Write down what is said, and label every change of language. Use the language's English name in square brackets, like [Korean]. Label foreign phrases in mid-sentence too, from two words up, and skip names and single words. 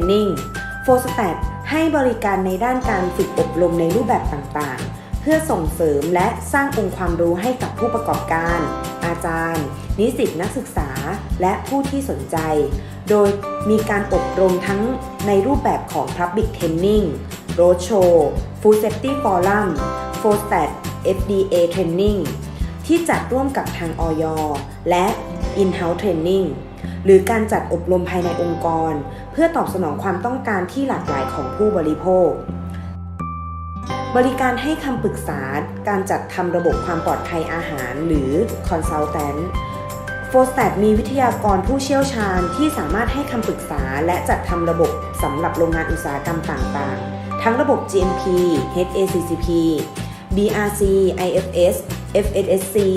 [Thai] นิ่ง FOSTAT ให้บริการในด้านการฝึกอบรมในรูปแบบต่างๆเพื่อส่งเสริมและสร้างองค์ความรู้ให้กับผู้ประกอบการอาจารย์นิสิตนักศึกษาและผู้ที่สนใจโดยมีการอบรมทั้งในรูปแบบของ [English] Public Training Roadshow Food Safety Forum FOSTAT FDA Training [Thai] ที่จัดร่วมกับทาง อย. และ [English] In-house Training [Thai] หรือการจัดอบรมภายในองค์กรเพื่อตอบสนองความต้องการที่หลากหลายของ ผู้บริโภคบริการให้คำปรึกษาการจัดทำระบบความปลอดภัยอาหารหรือ Consultant FOSTAT มีวิทยากรผู้เชี่ยวชาญที่สามารถให้คำปรึกษาและจัดทำระบบสำหรับโรงงานอุตสาหกรรมต่างๆทั้งระบบ GMP HACCP BRC IFS FSSC